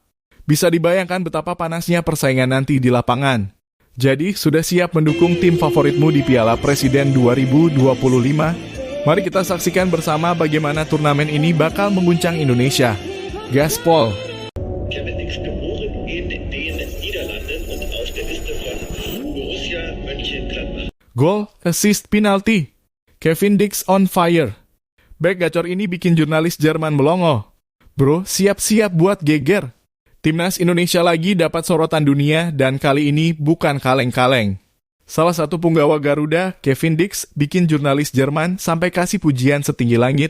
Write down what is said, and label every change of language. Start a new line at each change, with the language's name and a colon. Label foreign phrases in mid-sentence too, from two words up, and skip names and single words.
Indonesian: Bisa dibayangkan betapa panasnya persaingan nanti di lapangan. Jadi, sudah siap mendukung tim favoritmu di Piala Presiden 2025? Mari kita saksikan bersama bagaimana turnamen ini bakal mengguncang Indonesia. Gaspol.
German: Kevin Dix geboren in den Niederlanden und aus der Liste von Borussia Mönchengladbach.
Indonesian: Gol, assist, penalti. Kevin Dix
English: on fire.
Indonesian: Bek gacor ini bikin jurnalis Jerman melongo. Bro, siap-siap buat geger. Timnas Indonesia lagi dapat sorotan dunia dan kali ini bukan kaleng-kaleng. Salah satu punggawa Garuda, Kevin Dix, bikin jurnalis Jerman sampai kasih pujian setinggi langit.